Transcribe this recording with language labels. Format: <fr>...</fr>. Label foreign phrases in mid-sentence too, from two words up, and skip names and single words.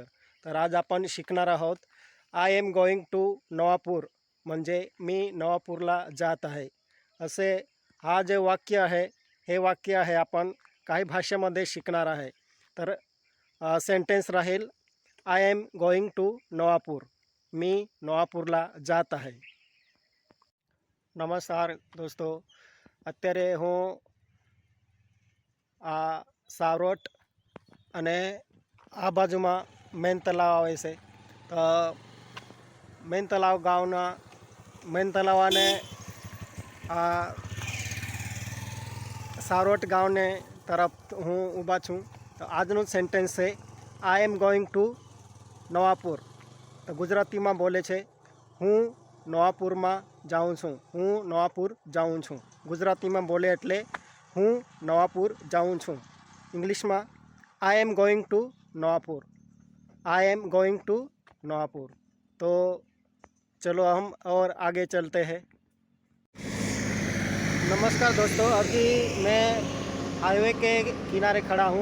<mr>तर आज आपण शिकणार आहोत</mr> <en>I am going to</en> <mr>नवापूर, म्हणजे मी नवापूरला जात आहे. असे हा जे वाक्य आहे, हे वाक्य आहे आपण काही भाषेमध्ये शिकणार आहे. तर सेंटेन्स राहील</mr> <en>I am going to</en> <mr>नवापूर, मी नवापूरला जात आहे.</mr> <gu>નમસ્કાર દોસ્તો, અત્યારે હું આ સાવરોટ અને આ બાજુમાં મેન તલાવ આવે છે. તો મેન તલાવ ગામના મેન તલાવ અને આ સાવરોટ ગામને તરફ હું ઊભા છું. તો આજનું સેન્ટેન્સ છે</gu> <en>I am going to</en> <gu>નવાપુર. તો ગુજરાતીમાં બોલે છે હું નવાપુરમાં જાઉં છું. હું નવાપુર જાઉં છું. ગુજરાતીમાં બોલે એટલે હું नवापुर જાઉં છું.</gu> <hi>इंग्लिश में</hi> <en>I am going to Navapur. I am going to Navapur.</en> <hi>तो चलो हम और आगे चलते हैं. नमस्कार दोस्तों, अभी मैं हाईवे के किनारे खड़ा हूँ.</hi>